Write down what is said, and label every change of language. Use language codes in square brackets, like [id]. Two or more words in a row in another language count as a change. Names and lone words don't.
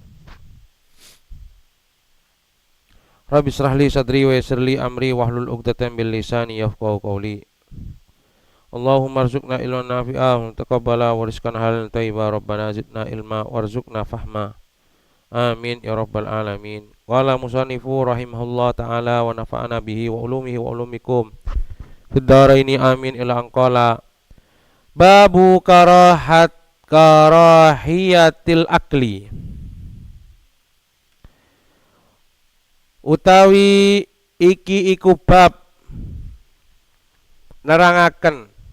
[ar] رب اشرح لي صدري ويسر لي أمري واحلل عقدة من لساني يفقهوا قولي. اللهم ارزقنا علما نافعا وتقبل ورزقا حلالا طيبا ربنا زدنا علما وارزقنا فهما. آمين يا رب العالمين قال المصنف رحمه الله تعالى ونفعنا به وعلومه وعلومكم في الدارين آمين إلى الأنقال باب كراهية الأكل [jv] utawi iki iku bab nerangaken